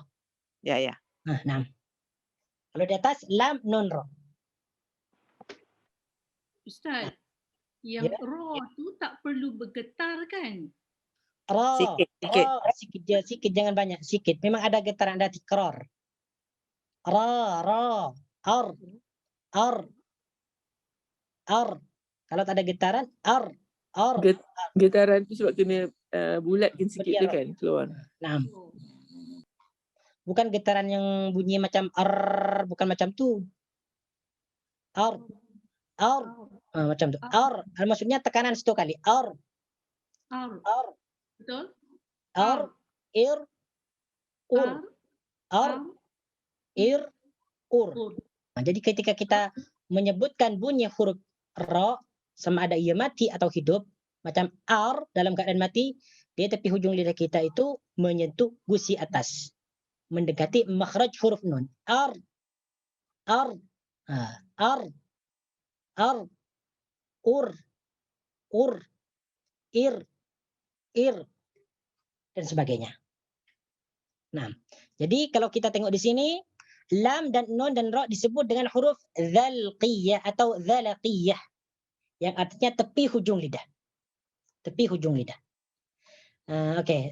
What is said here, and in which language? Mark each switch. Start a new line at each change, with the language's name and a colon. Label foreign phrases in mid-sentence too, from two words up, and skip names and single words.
Malay: Ya. Nah. Kalau di atas lam nun ra. Ustaz, yang ra tu tak perlu bergetar kan? Ra. Sikit. Sikit, jangan banyak. Sikit. Memang ada getaran, ada tikrar. Ra. Ar. Kalau tak ada getaran, ar. Getaran tu sebab kena bulatkan sikit dia kan keluar. Nah. Bukan getaran yang bunyi macam ar, bukan macam tu. Ar. Macam tu. Ar. Maksudnya tekanan satu kali. Ar. Betul? Ar. Ir. Ur. Ar. ir, ur. ur. Jadi ketika kita menyebutkan bunyi huruf ra, sama ada ia mati atau hidup, macam ar dalam keadaan mati, dia tepi hujung lidah kita itu menyentuh gusi atas, mendekati makhraj huruf nun. Ar, ar, ar, ar, ur, ur, ir, ir, dan sebagainya. Nah, jadi kalau kita tengok di sini, lam dan nun dan ra disebut dengan huruf dzalqiyah atau dzalaqiyah, yang artinya tepi hujung lidah. Tepi hujung lidah. Oke.